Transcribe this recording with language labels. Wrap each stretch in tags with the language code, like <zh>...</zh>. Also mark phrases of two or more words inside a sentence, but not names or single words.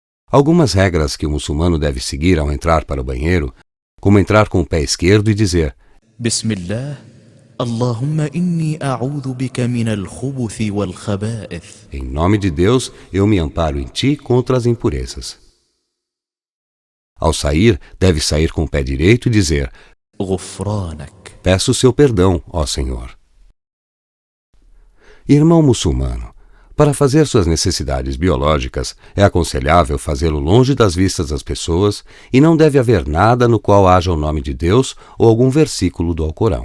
<pt>Algumas regras que o muçulmano deve seguir ao entrar para o banheiro, como entrar com o pé esquerdo e dizer</pt> <ar>بسم الله، اللهم إني أعوذ بك من الخبث والخبائث.</ar> <pt>Em nome de Deus, eu me amparo em ti contra as impurezas. Ao sair, deve sair com o pé direito e dizer Ghufranak. Peço seu perdão, ó Senhor. Irmão muçulmano, para fazer suas necessidades biológicas, é aconselhável fazê-lo longe das vistas das pessoas e não deve haver nada no qual haja o nome de Deus ou algum versículo do Alcorão.</pt>